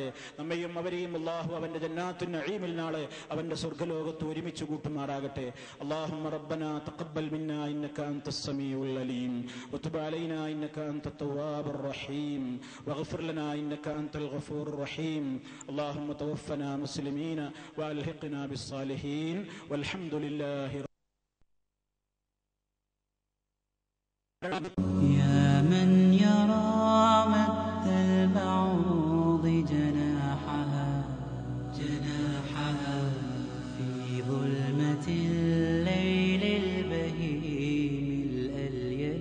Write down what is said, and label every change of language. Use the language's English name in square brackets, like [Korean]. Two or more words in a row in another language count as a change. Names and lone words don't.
[Malayalam] നമ്മയും അവരെയും അല്ലാഹു അവന്റെ [Arabic] جنات النعيم [Malayalam] നാളെ അവന്റെ സ്വർഗ്ഗലോകത്ത് ഒരുമിച്ച് കൂട്ടുമാറാകട്ടെ. [Arabic] اللهم ربنا تقبل منا إنك أنت السميع العليم وتب علينا إنك أنت التواب الرحيم واغفر لنا إنك أنت الغفور الرحيم. اللهم توفنا مسلمين وألحقنا بالصالحين والحمد لله. يا من يرى مد البعوض جناحها في ظلمة الليل البهيم الأليل.